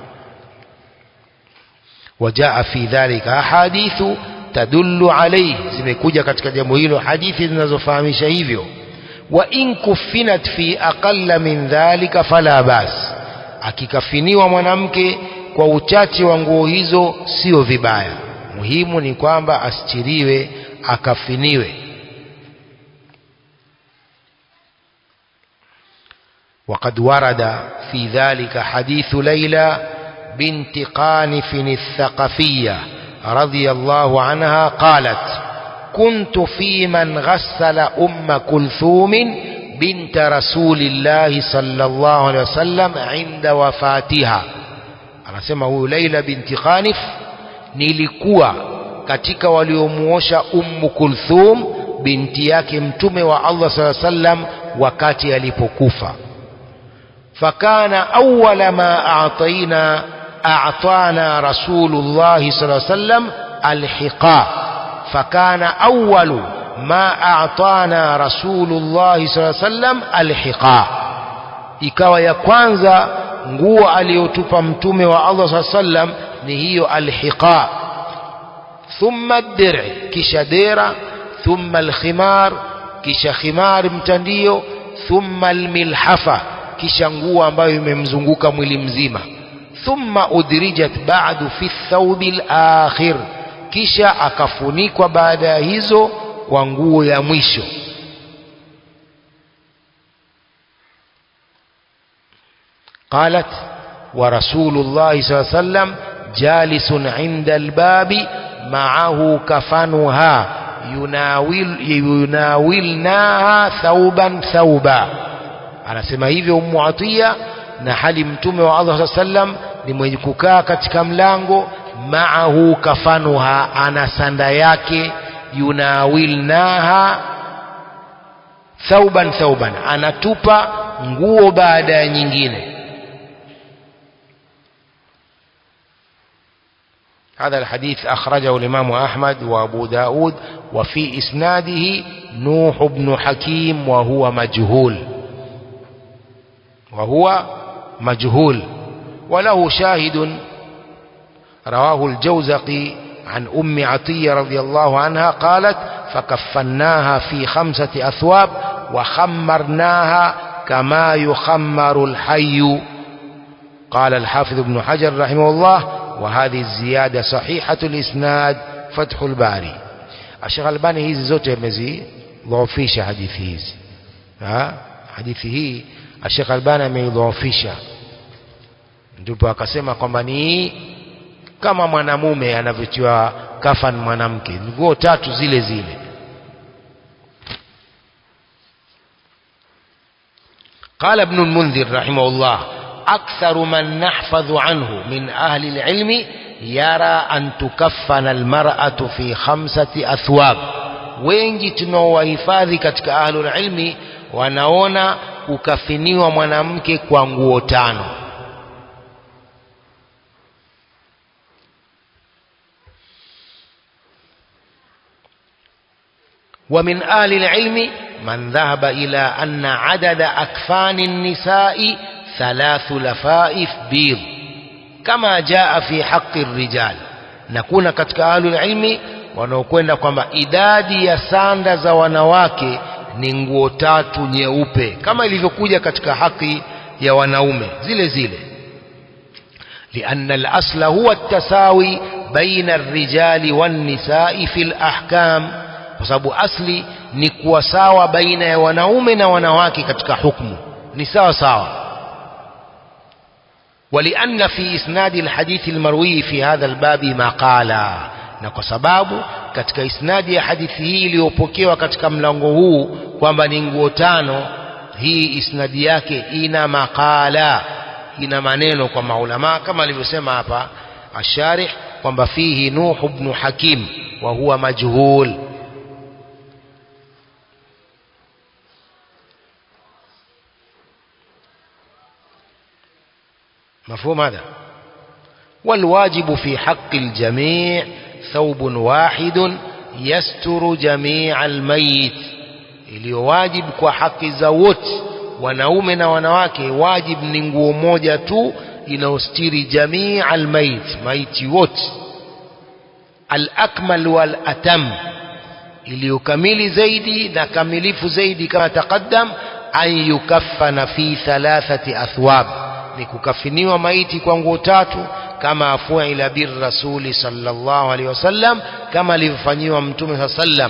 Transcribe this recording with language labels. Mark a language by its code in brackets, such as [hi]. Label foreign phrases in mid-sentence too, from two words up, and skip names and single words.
[ar] وجاء في ذلك أحاديث تدل عليه, [sw] zimekuja katika jambo hilo hadithi zinazofahamisha hivyo. [ar] وإن كفنت في أقل من ذلك فلا بأس, [sw] akikafiniwa mwanamke kwa uchache wa nguo hizo sio vibaya, muhimu ni kwamba astiriwe, akafiniwe. [ar] وقد ورد في ذلك حديث ليلى بنت قانف الثقفية رضي الله عنها قالت: كنت في من غسل أم كلثوم بنت رسول الله صلى الله عليه وسلم عند وفاتها. [sw] anasema huyu Laila binti Khanif, nilikuwa katika waliomuosha Ummu Kulthum binti yake Mtume wa Allah [ar] صلى الله عليه وسلم [sw] wakati alipokufa. [ar] فكان أول ما أعطانا رسول الله صلى الله عليه وسلم الحقاء فكان أول ما أعطانا رسول الله صلى الله عليه وسلم الحقاء. [sw] ikawa ya kwanza nguo aliyotupa mtume wa Allah [ar] صلى الله عليه وسلم [sw] ni hiyo alhiqa. [ar] ثم الدرع', [sw] kisha dera. [ar] ثم الخمار, [sw] kisha khimar mtandio. Thumma al-milhafa, kisha nguo ambayo imemzunguka mwili mzima. [ar] ثم أدرجت بعد في الثوب الآخر, [sw] kisha akafunikwa baada ya hizo kwa nguo ya mwisho. [ar] قالت ورسول الله صلى الله عليه وسلم جالس عند الباب معه كفنها يناولناها ثوبا ثوبا. [sw] anasema hivyo Ummu Atiya, na hali mtume wa Allah [ar] صلى الله عليه وسلم [sw] ni mwenye kukaa katika mlango. [ar] معه كفنها, [sw] ana sanda yake. [ar] يناولناها ثوبا ثوبا, [sw] anatupa nguo baada ya nyingine. [ar] هذا الحديث أخرجه الإمام أحمد وأبو داود، وفي إسناده نوح بن حكيم وهو مجهول وله شاهد رواه الجوزقي عن أم عطية رضي الله عنها قالت فكفناها في 5 أثواب وخمرناها كما يخمر الحي. قال الحافظ ابن حجر رحمه الله وهذه الزيادة صحيحة الإسناد فتح الباري. [sw] الشيخ الباني hizi zote amezidhoofisha hadithi hizi. Hadithi hii Sheikh Albani ameidhoofisha, ndipo akasema kwamba ni kama mwanamume anavyotiwa kafan mwanamke, nguo 3 zile zile. [ar] قال ابن المنذر رحمه الله أكثر من نحفظ عنه من أهل العلم يرى أن تكفن المرأة في 5 أثواب. [sw] wengi tunaowahifadhi katika [ar] أهل العلم [sw] wanaona kukafiniwa mwanamke kwa nguo 5. [ar] ومن أهل العلم من ذهب إلى أن عدد أكفان النساء 3 لفائف بيض كما جاء في حق الرجال. [sw] نكون katika [ar] أهل العلم [sw] wanaokwenda kwamba idadi ya sanda za wanawake ni nguo 3 nyeupe kama ilivyokuja katika haki ya wanaume zile zile. [ar] لأن الأصل هو التساوي بين الرجال والنساء في الأحكام, [sw] kwa sababu asli ni kuwa sawa baina ya wanaume na wanawake katika hukumu, ni sawa sawa. [ar] ولأن في إسناد الحديث المروي في هذا الباب مقالا, [sw] na kwa sababu katika isnadi ya hadithi hii iliyopokewa katika mlango huu kwamba ni nguo 5, hii isnadi yake ina maqala, ina maneno kwa maulama kama alivyosema hapa asharih kwamba [ar] فيه نوح بن حكيم وهو مجهول. مفهوم هذا؟ والواجب في حق الجميع ثوب واحد يستر جميع الميت. [sw] iliyowajibu kwa haki za wote wanaume na wanawake, wajib ni nguo moja tu inaostiri [ar] جميع الميت, [sw] maiti wote. [ar] الأكمل والأتم, [sw] iliyokamili zaidi na kamilifu zaidi kama taqaddam, [ar] أن يكفن في 3 أثواب, [sw] ni kukafiniwa maiti kwa nguo 3 kama [ar] فعل بالرسول صلى الله عليه وسلم, [sw] kama alivyofanyiwa mtume sallam.